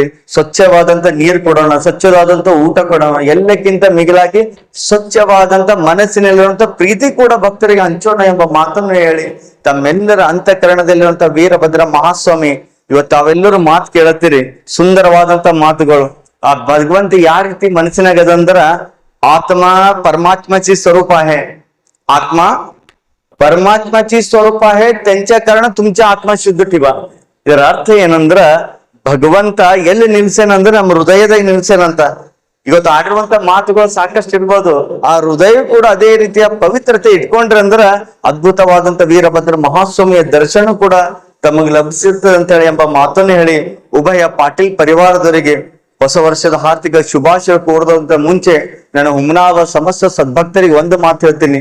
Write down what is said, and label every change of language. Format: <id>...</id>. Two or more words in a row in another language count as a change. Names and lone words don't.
<kn>ಸ್ವಚ್ಛವಾದಂತ ನೀರು ಕೊಡೋಣ, ಸ್ವಚ್ಛವಾದಂತ ಊಟ ಕೊಡೋಣ, ಎಲ್ಲಕ್ಕಿಂತ ಮಿಗಿಲಾಗಿ ಸ್ವಚ್ಛವಾದಂತ ಮನಸ್ಸಿನಲ್ಲಿರುವಂತ ಪ್ರೀತಿ ಕೂಡ ಭಕ್ತರಿಗೆ ಹಂಚೋಣ ಎಂಬ ಮಾತನ್ನು ಹೇಳಿ ತಮ್ಮೆಲ್ಲರ ಅಂತಃಕರಣದಲ್ಲಿರುವಂತ ವೀರಭದ್ರ ಮಹಾಸ್ವಾಮಿ ಇವತ್ತು ತಾವೆಲ್ಲರೂ ಮಾತು ಕೇಳತ್ತೀರಿ. ಸುಂದರವಾದಂತ ಮಾತುಗಳು. ಆ ಭಗವಂತ ಯಾವ ರೀತಿ ಮನಸ್ಸಿನಾಗದಂದ್ರ ಆತ್ಮ</kn> <mr>परमात्माची स्वरूप आहे. आत्मा परमात्माची स्वरूप आहे, त्यांच्या कारण तुमच्या आत्मा शुद्ध ठेवा.</mr> <kn>ಇದರ ಅರ್ಥ ಏನಂದ್ರ ಭಗವಂತ ಎಲ್ಲಿ ನಿಲ್ಸೇನಂದ್ರ ನಮ್ಮ ಹೃದಯದಾಗ ನಿಲ್ಸೇನಂತ. ಇವತ್ತು ಆಡಿರುವಂತ ಮಾತುಗಳು ಸಾಕಷ್ಟು ಇರ್ಬೋದು, ಆ ಹೃದಯ ಕೂಡ ಅದೇ ರೀತಿಯ ಪವಿತ್ರತೆ ಇಟ್ಕೊಂಡ್ರೆ ಅಂದ್ರ ಅದ್ಭುತವಾದಂತ ವೀರಭದ್ರ ಮಹಾಸ್ವಾಮಿಯ ದರ್ಶನ ಕೂಡ ತಮಗೆ ಲಭಿಸಿರ್ತದೆ ಅಂತ ಹೇಳಿ ಎಂಬ ಮಾತನ್ನು ಹೇಳಿ ಉಭಯ ಪಾಟೀಲ್ ಪರಿವಾರದವರಿಗೆ ಹೊಸ ವರ್ಷದ ಹಾರ್ದಿಕ ಶುಭಾಶಯ ಕೋರದಂತ ಮುಂಚೆ ನಾನು ಹುಮನಾಬ ಸಮಸ್ತ ಸದ್ಭಕ್ತರಿಗೆ ಒಂದು ಮಾತು ಹೇಳ್ತೀನಿ.</kn>